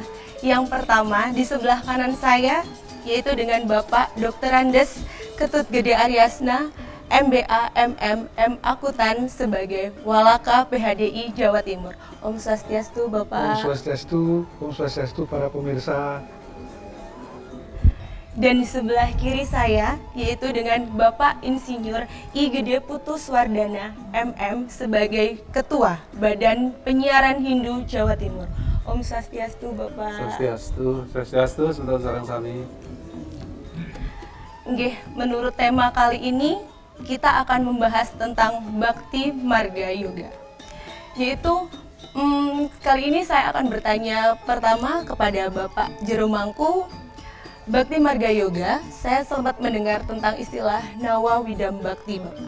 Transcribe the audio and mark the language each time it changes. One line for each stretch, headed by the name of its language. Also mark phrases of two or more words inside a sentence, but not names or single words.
Indonesian: Yang pertama di sebelah kanan saya, yaitu dengan Bapak Dr. Andes Ketut Gede Aryasna, MBA MM Akuntan sebagai Walaka PHDI Jawa Timur. Om Swastiastu Bapak. Om Swastiastu para pemirsa. Dan di sebelah kiri saya, yaitu dengan Bapak Insinyur I Gede Putuswardana, MM, sebagai Ketua Badan Penyiaran Hindu Jawa Timur. Om Swastiastu, Bapak.
Balinese: Swastiastu, sebentar sarang sami. Nggih,
Indonesian: menurut tema kali ini, kita akan membahas tentang Bhakti Marga Yoga. Yaitu, kali ini saya akan bertanya pertama kepada Bapak Jeromangku. Bhakti Marga Yoga, saya sempat mendengar tentang istilah Nawa Widam Bhakti, Bapak.